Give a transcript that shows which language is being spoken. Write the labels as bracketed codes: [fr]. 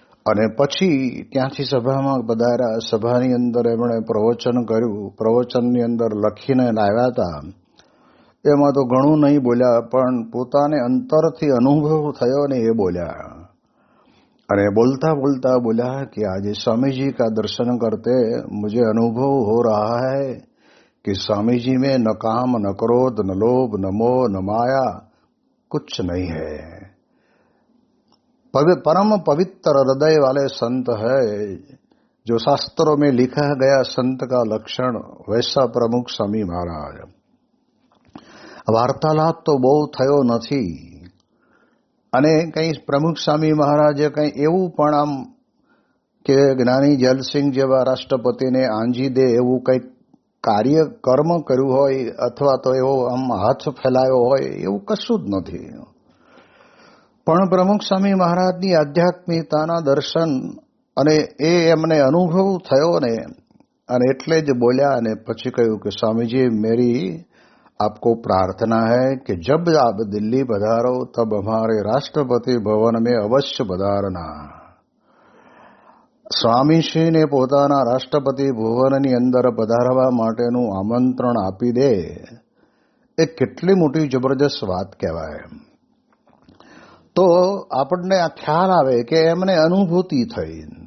[gu] અને પછી ત્યાંથી સભામાં પધાર્યા. સભાની અંદર એમણે પ્રવચન કર્યું. પ્રવચનની અંદર લખીને લાવ્યા હતા. એમાં તો ઘણું નહીં બોલ્યા, પણ પોતાને અંતરથી અનુભવ થયો ને એ બોલ્યા. અને [hi] बोलता बोलता बोला कि आज स्वामी जी का दर्शन करते मुझे अनुभव हो रहा है कि स्वामी जी में न काम न क्रोध न लोभ न मोह न माया कुछ नहीं है. परम पवित्र हृदय वाले संत है, जो शास्त्रों में लिखा गया संत का लक्षण वैसा प्रमुख स्वामी महाराज. वार्तालाप तो [gu] બહુ થયો નથી. અને કંઈ પ્રમુખ સ્વામી મહારાજે કંઈ એવું પણ આમ કે જ્ઞાની જલસિંહ જેવા રાષ્ટ્રપતિને આંજી દે એવું કંઈક કાર્ય કર્મ કર્યું હોય અથવા તો એવો આમ હાથ ફેલાયો હોય એવું કશું જ નથી. પણ પ્રમુખ સ્વામી મહારાજની આધ્યાત્મિકતાના દર્શન અને એ એમને અનુભવ થયો ને, અને એટલે જ બોલ્યા. અને પછી કહ્યું કે [hi] સ્વામીજી મેરી आपको प्रार्थना है कि जब आप दिल्ली पधारो तब हमारे राष्ट्रपति भवन में अवश्य पधारना. [gu] સ્વામીશ્રીને પોતાના રાષ્ટ્રપતિ ભવનની અંદર પધારવા માટેનું આમંત્રણ આપી દે, એ કેટલી મોટી જબરજસ્ત વાત કહેવાય. તો આપણને આ ખ્યાલ આવે કે એમને અનુભૂતિ થઈ.